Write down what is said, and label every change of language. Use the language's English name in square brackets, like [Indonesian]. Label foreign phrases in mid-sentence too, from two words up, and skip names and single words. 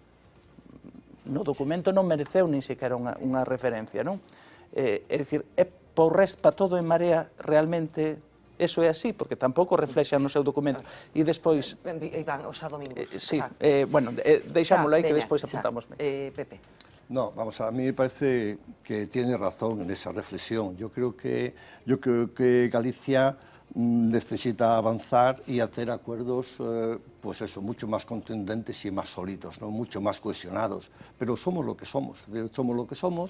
[Galician] No documento non mereceu nin sequera unha referencia, non? É dicir, é para todo en Marea realmente eso é así, porque tampouco reflexa no seu documento. E despois... Iván, Osa Domingos. Sí, bueno, deixámoslo aí que despois apuntamos. Pepe. [Spanish] No, vamos, a mí me parece que tiene razón en esa reflexión. Yo creo que Galicia necesita avanzar y hacer acuerdos, pues eso, mucho más contundentes y más sólidos, ¿no? Mucho más cohesionados. Pero somos lo que somos, somos lo que somos.